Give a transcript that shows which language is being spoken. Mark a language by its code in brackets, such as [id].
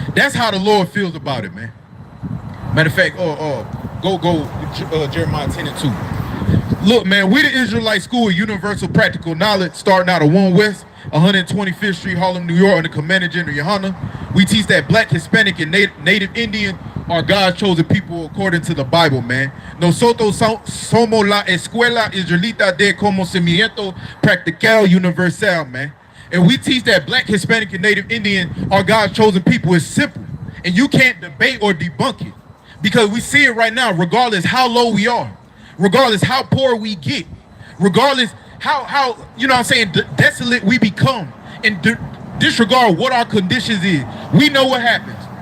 [en] That's how the Lord feels about it, man. Matter of fact, go Jeremiah 10 and 2. Look, man, we the Israelite School of Universal Practical Knowledge, starting out of 1 West, 125th Street, Harlem, New York, under Commander General YAHANNA. We teach that Black, Hispanic, and Native Indian are God's chosen people according to the Bible, man. [es] Nosotros somos la escuela israelita de conocimiento practical universal, man. [en] And we teach that Black, Hispanic, and Native Indian are God's chosen people. It's simple. And you can't debate or debunk it. Because we see it right now, regardless how low we are, regardless how poor we get, regardless how desolate we become, and disregard what our conditions is. We know what happens.